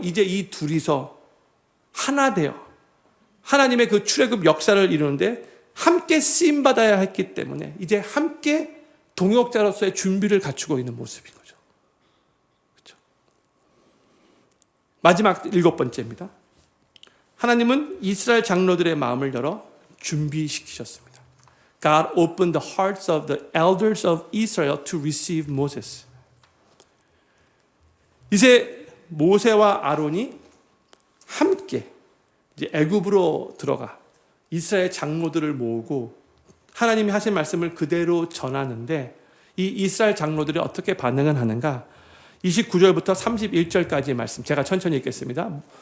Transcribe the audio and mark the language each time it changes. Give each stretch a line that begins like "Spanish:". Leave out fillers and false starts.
Korean: 이제 이 둘이서 하나 되어 하나님의 그 출애굽 역사를 이루는데 함께 쓰임받아야 했기 때문에 이제 함께 동역자로서의 준비를 갖추고 있는 모습인 거죠. 그렇죠? 마지막 7번째입니다. 하나님은 이스라엘 장로들의 마음을 열어 준비시키셨습니다.
English: God opened the hearts of the elders of Israel to receive Moses.
Korean: 이제 모세와 아론이 함께 이제 애굽으로 들어가 이스라엘 장로들을 모으고 하나님이 하신 말씀을 그대로 전하는데 이 이스라엘 장로들이 어떻게 반응을 하는가? 29절부터 31절까지의 말씀 제가 천천히 읽겠습니다.